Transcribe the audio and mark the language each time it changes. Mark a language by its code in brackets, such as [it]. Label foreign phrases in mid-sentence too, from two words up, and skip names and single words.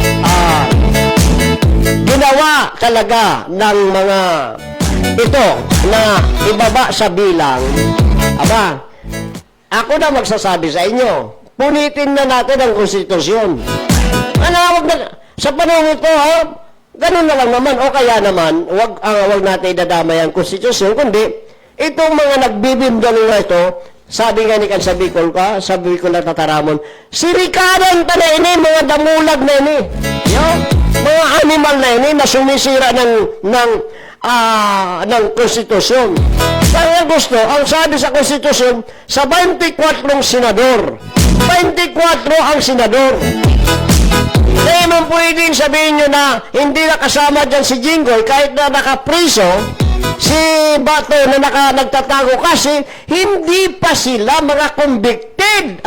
[tl] ginawa talaga ng mga ito na ibaba sa bilang, ako na magsasabi sa inyo, punitin na natin ang konstitusyon. Wag na, sa panahon ito, ganun na lang naman, o kaya naman, wag natin idadamay ang konstitusyon, kundi itong mga nagbibimdalo na ito, sabi nga ni sabi ko na tataramon, [bik] sirikanan ta na ini, mga damulag na ini, mga animal na ini, [tl] na sumisira ng konstitusyon. Kaya gusto, ang sabi sa konstitusyon, sa 24 senador, 24 ang senador. Hindi man pwedeng sabihin nyo na hindi nakasama dyan si Jinggoy kahit na nakapriso, si Bato na nagtatago kasi hindi pa sila mga convicted.